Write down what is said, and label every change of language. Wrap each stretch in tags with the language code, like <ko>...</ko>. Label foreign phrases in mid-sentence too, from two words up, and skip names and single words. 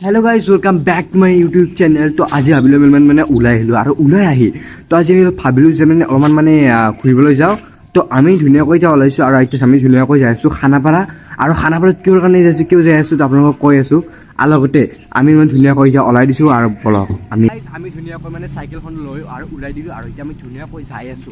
<en>Hello guys welcome back to my YouTube channel.</en> <hi>तो आज</hi> <as>ভাবিলো মানে ওলাই আহিলো আৰু ওলাই আহি তো আজি আমি ভাবিলো যে মানে অলপমান মানে ঘুৰিবলৈ যাওঁ। তো আমি ধুনীয়াকৈ যাই ওলাইছো আৰু এতিয়া আমি ধুনীয়াকৈ যাই আছো খানাপাৰা। আৰু খানাপাৰাত কিয় কাৰণে যাইছো কিয় যাই আছো তো আপোনালোকক কৈ আছো। আৰু লগতে আমি মানে ধুনীয়াকৈ যাই ওলাই দিছো আৰু বলক আমি ধুনীয়াকৈ মানে চাইকেলখন লৈ আৰু ওলাই দিলো আৰু এতিয়া আমি ধুনীয়াকৈ যাই আছো।</as>